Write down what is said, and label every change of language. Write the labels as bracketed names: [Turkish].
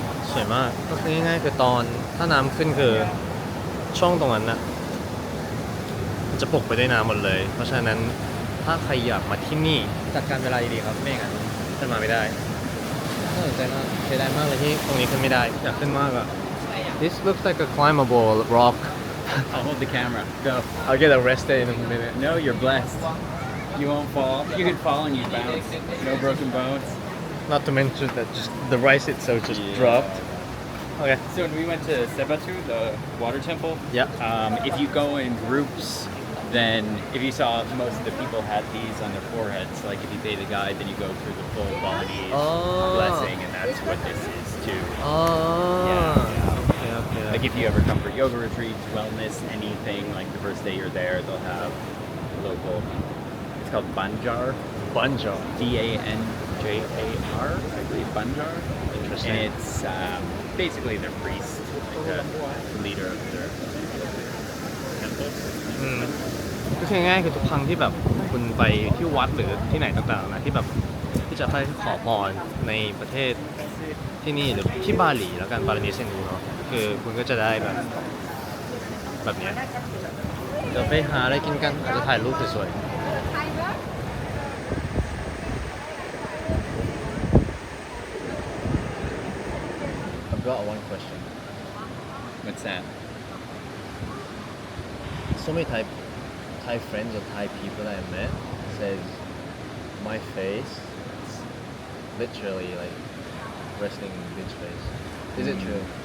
[Thai] สวยมากก็คือง่ายๆคือตอนถ้าน้ำขึ้นคือช่องตรงนั้นนะมันจะปกไปด้วยน้ำหมดเลยเพราะฉะนั้นถ้าใครอยากมาที่นี่จัดการเวลาดีๆครับไม่งั้นจะมาไม่ได้น่าสนใจมากเสียดายมากเลยที่ตรงนี้ขึ้นไม่ได้อยากขึ้นมากอะ [English] This looks like a climbable rock I'll hold the camera. Go. I'll get arrested in a minute No, you're blessed. You won't fall. You could fall and you bounce. No broken bones. not to mention that just the rice itself just Yeah. dropped okay So when we went to Sebatu, the water temple, yeah if you go in groups, then if you saw most of the people had these on their foreheads, like if you pay the guide, then you go through the full Balinese blessing, and that's what this is too. oh okay Like if you ever come for yoga retreats, wellness, anything, like the first day you're there, they'll have local, it's called Banjar, Banjar Banjar, I believe, Banjar. Interesting. And it's basically their priest, like the leader of their temple. [Thai] ก็คือง่ายๆคือทุกครั้งที่แบบคุณไปที่วัดหรือที่ไหนต่างๆนะที่แบบที่จะไปขอพรในประเทศที่นี่หรือที่บาหลีแล้วกันบาลีเซนดูเนาะคือคุณก็จะได้แบบเนี้ยเดี๋ยวไปหาอะไรกินกันอาจจะถ่ายรูปสวยๆ [English] I've got one question What's that? so many Thai friends or Thai people that I met says my face is literally like wrestling bitch face. Is it true?